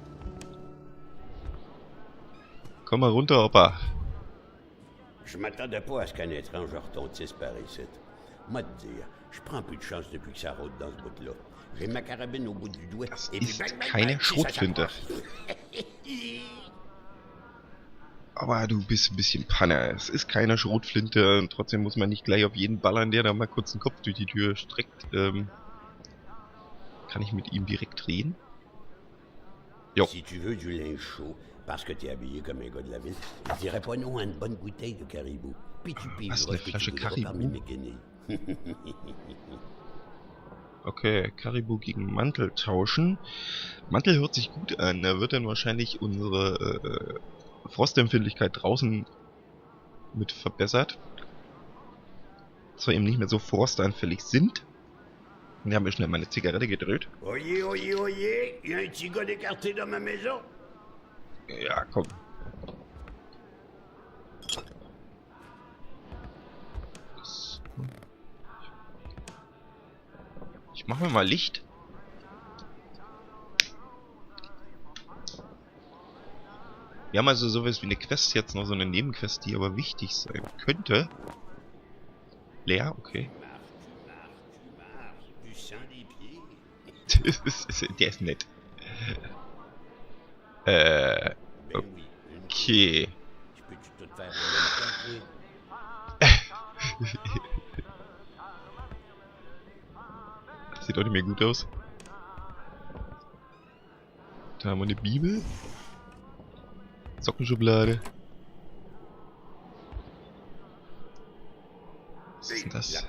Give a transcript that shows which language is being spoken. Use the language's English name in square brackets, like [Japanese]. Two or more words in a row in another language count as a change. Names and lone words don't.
[German] Komm mal runter, Opa. [French] Je m'attendais pas à ce qu'un étrange retontisse par ici. Moi te dire, je prends plus de chance depuis que ça rôde dans ce bout-là. J'ai ma carabine au bout du doigt [German] Das [French] et puis [German] ist [French] bang, bang, [German] keine [French] bang, si ça [German] Schrotflinte. [French] s'approche. [German] Aber du bist ein bisschen Panne. Es ist keine Schrotflinte und trotzdem muss man nicht gleich auf jeden ballern, der da mal kurz den Kopf durch die Tür streckt. Kann ich mit ihm direkt reden? Jo. [French] Si tu veux du linge chaud, parce que t'es habillé comme un gars de la ville, je dirais pas non à une bonne bouteille de caribou. Puis tu pigeras [German] Was, eine [French] ce que [German] Flasche [French] tu voudras [German] Caribou? [French] parmi mes guenilles. [German] Okay, Caribou gegen Mantel tauschen. Mantel hört sich gut an. Da wird dann wahrscheinlich unsere Frostempfindlichkeit draußen mit verbessert. Dass wir eben nicht mehr so frostanfällig sind. Und wir haben mir schnell meine Zigarette gedreht. [French] Oyez, oyez, oyez, y a un petit gars d'écarté dans ma maison. [German] Ja, komm. Ich mache mir mal Licht. Wir haben also sowas wie eine Quest jetzt, noch so eine Nebenquest, die aber wichtig sein könnte. Leer, okay. [French] Tu sens les pieds? [German] Der ist nett. [French] Ben oui. Okay. Je peux tout faire en même temps, [German] Das sieht auch nicht mehr gut aus. Da haben wir eine Bibel. Sockenschublade. Was ist denn das?